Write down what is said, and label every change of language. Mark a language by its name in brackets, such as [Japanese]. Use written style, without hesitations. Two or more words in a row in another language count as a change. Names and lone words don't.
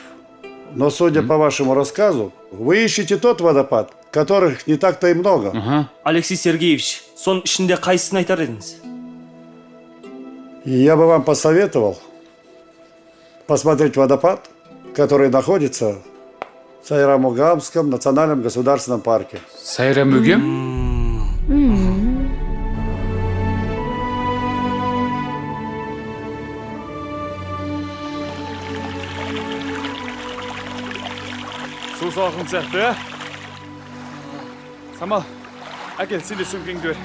[Russian] Но, судя по вашему рассказу, вы ищете тот водопад, которых не так-то и много. [Kazakh] Алексей Сергеевич, сон ішінде қайсысын айтар едіңіз? [Russian] И я бы вам посоветовал посмотреть водопад, который находится в Сайрам-Огамском национальном государственном парке. Сайрам-Огам? [Kazakh] Су салқын сияқты, ә? Самал, әкел, сен де сөмкеңді бер.